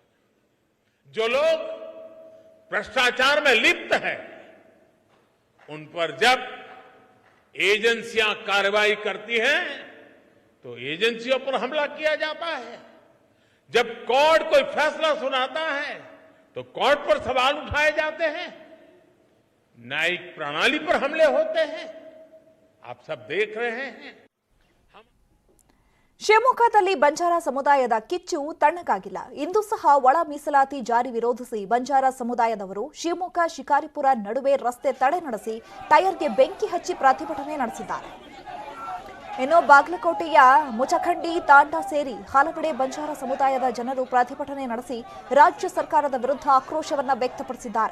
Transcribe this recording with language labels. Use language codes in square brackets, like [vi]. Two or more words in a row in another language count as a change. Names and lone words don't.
[hi] जो लोग भ्रष्टाचार में लिप्त हैं, उन पर जब एजेंसियां कार्रवाई करती हैं तो एजेंसियों पर हमला किया जाता है। जब कोर्ट कोई फैसला सुनाता है तो कोर्ट पर सवाल उठाए जाते हैं, न्यायिक प्रणाली पर हमले होते हैं। आप सब देख रहे हैं। [kn] ಶಿವಮೊಗ್ಗದಲ್ಲಿ ಬಂಜಾರ ಸಮುದಾಯದ ಕಿಚ್ಚು ತಣ್ಣಗಾಗಿಲ್ಲ. ಇಂದು ಸಹ ಒಳ ಮೀಸಲಾತಿ ಜಾರಿ ವಿರೋಧಿಸಿ ಬಂಜಾರ ಸಮುದಾಯದವರು ಶಿವಮೊಗ್ಗ ಶಿಕಾರಿಪುರ ನಡುವೆ ರಸ್ತೆ ತಡೆ ನಡೆಸಿ ಟೈರ್ಗೆ ಬೆಂಕಿ ಹಚ್ಚಿ ಪ್ರತಿಭಟನೆ ನಡೆಸಿದ್ದಾರೆ. ಇನ್ನು ಬಾಗಲಕೋಟೆಯ ಮುಚಖಂಡಿ ತಾಂಡಾ ಸೇರಿ ಹಲವೆಡೆ ಬಂಜಾರ ಸಮುದಾಯದ ಜನರು ಪ್ರತಿಭಟನೆ ನಡೆಸಿ ರಾಜ್ಯ ಸರ್ಕಾರದ ವಿರುದ್ಧ ಆಕ್ರೋಶವನ್ನು ವ್ಯಕ್ತಪಡಿಸಿದ್ದಾರೆ.